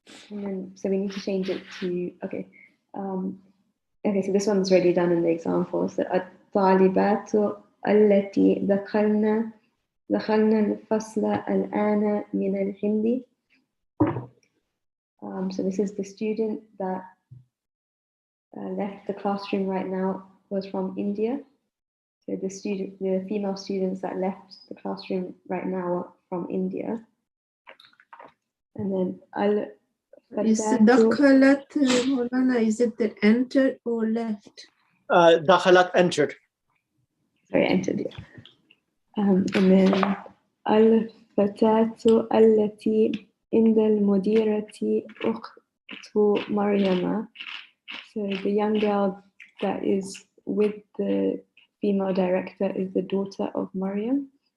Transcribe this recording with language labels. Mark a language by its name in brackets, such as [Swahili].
[English] And then, so we need to change it to, okay. Okay, so this one's already done in the example. [Arabic] So الطالبات التي دخلن الفصل الآن من الهند. [English] So this is the student that left the classroom right now was from India. So the female students that left the classroom right now are from India. And then Is dakhalat, Maulana, is it that entered or left? Dakhalat entered. Sorry, entered, yeah. And then [Arabic] الفتاة التي عند المديرة أخت مريم. [English] So the young girl that is with the female director is the daughter of Maryam.